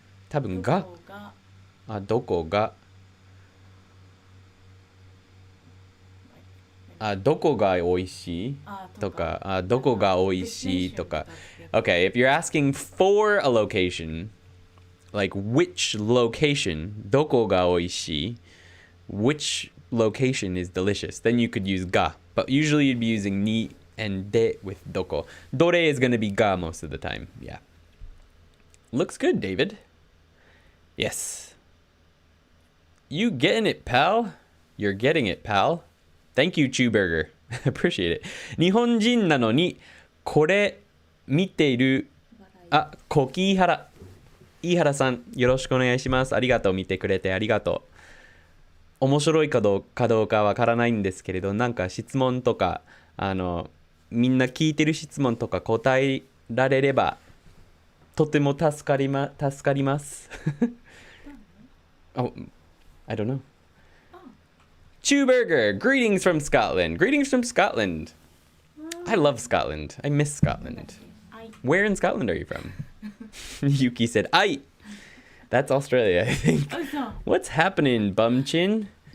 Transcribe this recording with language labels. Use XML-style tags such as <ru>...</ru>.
<ja>多分が、どこが、どこが美味しいとか、どこが美味しいとか。</ja> <en>Okay, if you're asking for a location, like which location,</en> <ja>どこが美味しい,</ja> <en>which location is delicious, then you could use ga. But usually you'd be using ni and de with doko. Dore is going to be ga most of the time, yeah. Looks good, David. Yes. You getting it, pal? You're getting it, pal. Thank you, Chewburger. Appreciate it.</en> <ja>日本人なのにこれ見てるコキイハラ。飯原さん、よろしくお願いします。ありがとう。見てくれてありがとう。面白いかどうかわからないんですけれど、なんか質問とかみんな聞いてる質問とか答えられればとても助かります。</ja> <en>Oh, I don't know. Chewburger, greetings from Scotland. Greetings from Scotland. I love Scotland. I miss Scotland. Where in Scotland are you from? Yuki said, "Ai." That's Australia, I think. What's happening, bum chin?</en>